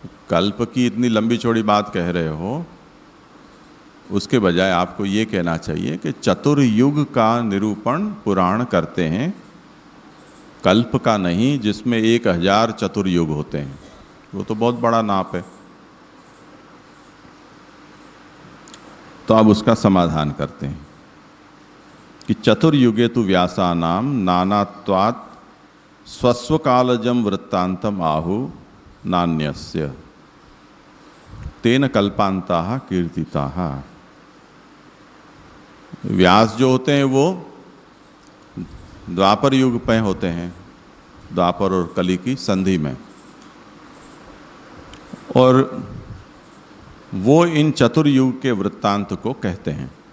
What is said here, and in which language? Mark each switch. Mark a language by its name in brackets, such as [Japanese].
[Hindi] कल्प की इतनी लंबी चौड़ी बात कह रहे हो, उसके बजाय आपको ये कहना चाहिए कि चतुर्युग का निरूपण पुराण करते हैं, कल्प का नहीं, जिसमें 1000 चतुर्युग होते हैं। वो तो बहुत बड़ा नाप है। तो अब उसका समाधान करते हैं। [Sanskrit] कि चतुर्युगे तु व्यासानां नानात्वात् स्वस्वकालजं वृत्तांतम आहु नान्यस्य तेन कल्पांताः कीर्तिताः। [Hindi] व्यास जो होते हैं वो द्वापर युग में होते हैं, द्वापर और कली की संधि में, और वो इन चतुर्युग के वृत्तांत को कहते हैं।